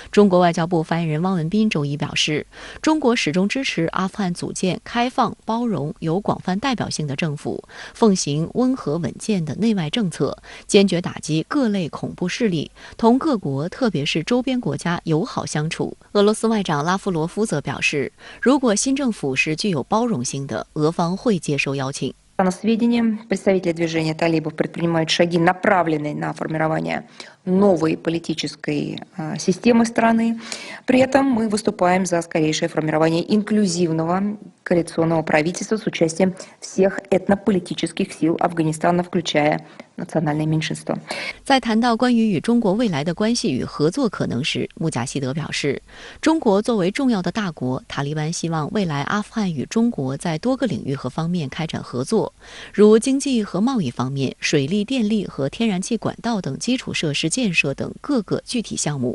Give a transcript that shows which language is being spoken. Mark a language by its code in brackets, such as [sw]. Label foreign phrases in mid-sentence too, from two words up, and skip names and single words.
[zh] 中国外交部发言人汪文斌周一表示，中国始终支持阿富汗组建开放、包容、有广泛代表性的政府，奉行温和稳健的内外政策，坚决打击各类恐怖势力，同各国特别是周边国家友好相处。俄罗斯外长拉夫罗夫则表示，如果新政府是具有包容性的，俄方会接受邀请。 [ru] На сведения, представители движения талибов предпринимают шаги, направленные на формирование новой политической системы страны. При этом мы выступаем за скорейшее формирование инклюзивного коалиционного правительства с участием всех этнополитических сил Афганистана, включая национальные меньшинства. [zh] 在谈到关于与中国未来的关系与合作可能时，穆贾希德表示，中国作为重要的大国，塔利班希望未来阿富汗与中国在多个领域和方面开展合作，如经济和贸易方面、水利、电力和天然气管道等基础设施建设等各个具体项目。